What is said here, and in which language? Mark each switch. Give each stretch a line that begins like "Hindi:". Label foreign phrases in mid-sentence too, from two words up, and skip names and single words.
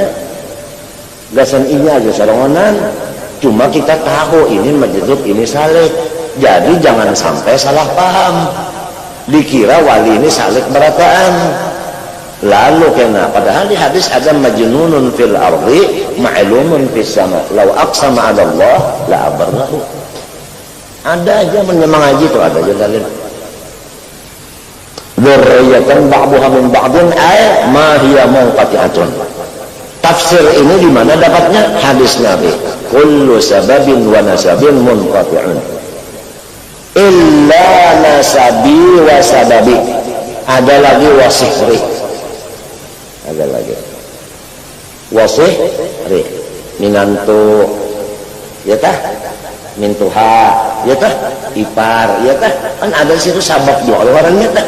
Banjar: Gasan ini aja sarongonan. Cuma kita tahu ini majzub, ini saleh. Jadi jangan sampai salah paham. Dikira wali ini salik berataan. Lalu kena padahal di hadis ada
Arabic: مجنون في الأرض معلوم في السماء. لو أقسم على الله لأبره.
Banjar: Ada aja menyemangaji itu, ada aja dalil.
Arabic: ذرية بعضها من بعض أي ما هي منقطعة.
Banjar: Tafsir ini di mana dapatnya? Hadis Nabi.
Arabic: كل سبب ونسب منقطع. إلا نسبي وسببي.
Banjar: Ada lagi wasihri. Ada lagi wasihri. Minantu. Ya tah? Mintuha. Ya tah? Ipar. Ya tah? Kan ada di situ sabab juga orangnya tah.